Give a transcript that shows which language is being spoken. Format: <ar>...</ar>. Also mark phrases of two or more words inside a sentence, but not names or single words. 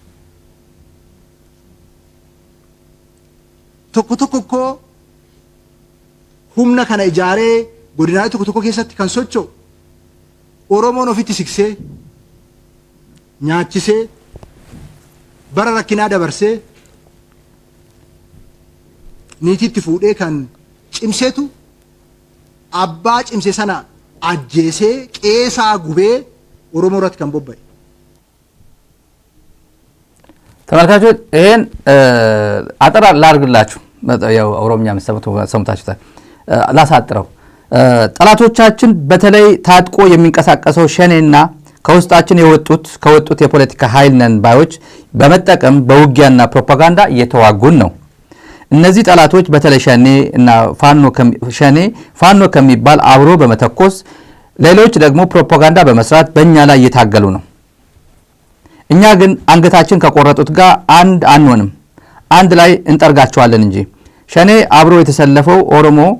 <om>tokko humna kana ijaaree godinaalee tokko keessatti kan socho'u Oromoon ofitti siksee nyaachisee bara rakkinaa dabarsee niitiitti fuudhee kan cimseetu abbaa cimse sana ajjeesee qeesaa gubee Oromoo irratti kan bobba'e.</om> <am>ተመልካቾች ይሄን አጠራ ላርግላችሁ ያው ኦሮምኛ ሰምታችሁታል ላሳጥረው ጠላቶቻችን በተለይ ታጥቆ የሚንቀሳቀሰው ሸኔና ከውስጣችን ከወጡት የፖለቲካ ኃይል ነን ባዮች በመጠቀም በውጊያና ፕሮፓጋንዳ እየተዋጉን ነው እነዚህ ጠላቶች በተለይ ሸኔና ፋኖ ከሚባል አብሮ በመተኮስ ሌሎች ደግሞ ፕሮፓጋንዳ በመስራት በእኛ ላይ እየታገሉ ነው እኛ ግን አንገታችን ከቆረጡት ጋር አንሆንም አንድ ላይ እንጠርጋቸዋለን እንጂ ሸኔ አብሮ የተሰለፈው ኦሮሞ</am>